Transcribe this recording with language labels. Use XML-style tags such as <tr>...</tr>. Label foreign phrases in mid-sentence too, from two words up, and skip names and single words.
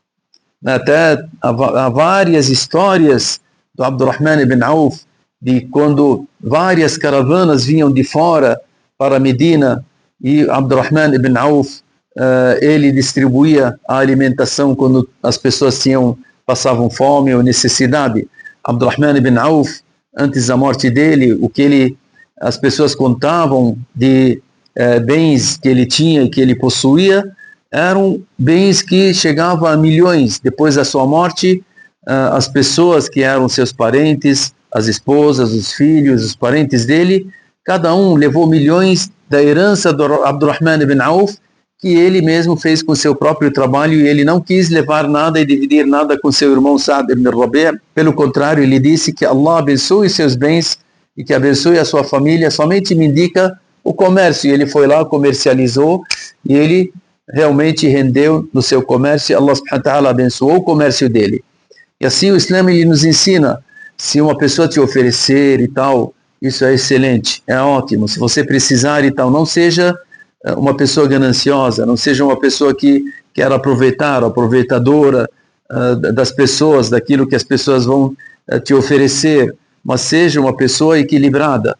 <pt>Até há várias histórias do Abdurrahman ibn Auf, de quando várias caravanas vinham de fora para Medina, e Abdurrahman ibn Auf, ele distribuía a alimentação quando as pessoas passavam fome ou necessidade. Abdurrahman ibn Auf, antes da morte dele, as pessoas contavam de bens que ele tinha e que ele possuía, eram bens que chegavam a milhões. Depois da sua morte, as pessoas que eram seus parentes, as esposas, os filhos, os parentes dele, cada um levou milhões da herança do Abdurrahman ibn Auf, que ele mesmo fez com seu próprio trabalho, e ele não quis levar nada e dividir nada com seu irmão Sa'd ibn Rabi'. Pelo contrário, ele disse que Allah abençoe seus bens e que abençoe a sua família, somente me indica o comércio. E ele foi lá, comercializou, e ele realmente rendeu no seu comércio.</pt> <ar>الله سبحانه و تعالى</ar> <pt>abençoou o comércio dele. E assim o Islã ele nos ensina, se uma pessoa te oferecer e tal, isso é excelente, é ótimo. Se você precisar e tal, não seja uma pessoa gananciosa, não seja uma pessoa que quer aproveitar, aproveitadora das pessoas, daquilo que as pessoas vão te oferecer, mas seja uma pessoa equilibrada.</pt>